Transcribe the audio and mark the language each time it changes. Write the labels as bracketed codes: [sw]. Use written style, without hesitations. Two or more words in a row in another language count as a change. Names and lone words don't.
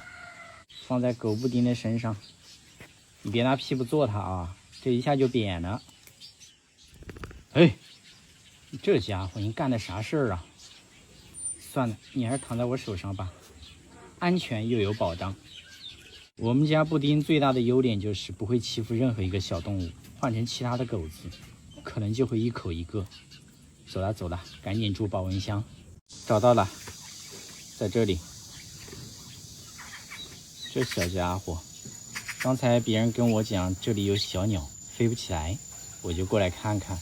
[zh] 放在狗布丁的身上，你別拿屁股坐它啊，這一下就扁了。哎。這家伙你幹的啥事兒啊？算了，你還是躺在我手上吧，安全又有保障。我們家布丁最大的優點就是不會欺負任何一個小動物，換成其他的狗子可能就會一口一個。走了，趕緊住保溫箱。找到了，在這裡。這小家伙，剛才別人跟我講這裡有小鳥飛不起來，我就過來看看。